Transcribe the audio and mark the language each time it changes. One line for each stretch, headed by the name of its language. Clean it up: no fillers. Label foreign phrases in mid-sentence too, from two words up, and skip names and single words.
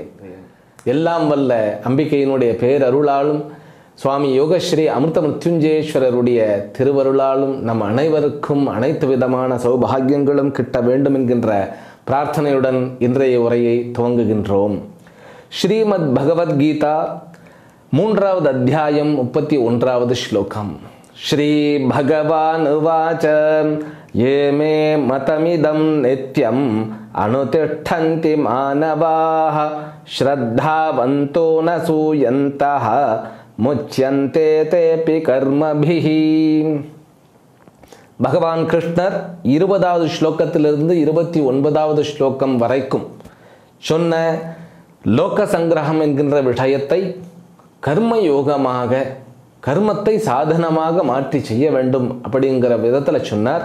Tamil: எல்லாம் வல்ல அம்பிகையினுடைய பேரருளாலும் சுவாமி யோகஸ்ரீ அமிர்த மிருத்யுஞ்சேஸ்வரருடைய திருவருளாலும் நம் அனைவருக்கும் அனைத்து விதமான சௌபாகியங்களும் கிட்ட வேண்டும் என்கின்ற பிரார்த்தனையுடன் இன்றைய உரையை துவங்குகின்றோம். ஸ்ரீமத் பகவத்கீதா 3வது அத்தியாயம் 31வது ஸ்லோகம்.
Sanskrit: श्री भगवान उवाच ये मे मतमिदं नित्यम् अनुतिष्ठन्ति मानवाः श्रद्धावन्तो न सूयन्तः मुच्यन्ते तेऽपि कर्मभिः।
Tamil: பகவான் கிருஷ்ணர் 20வது ஸ்லோகத்திலிருந்து 29வது ஸ்லோகம் வரைக்கும் சொன்ன லோக சங்கிரகம் என்கின்ற விஷயத்தை கர்மயோகமாக கர்மத்தை சாதனமாக மாற்றி செய்ய வேண்டும் அப்படிங்கிற விதத்தில் சொன்னார்.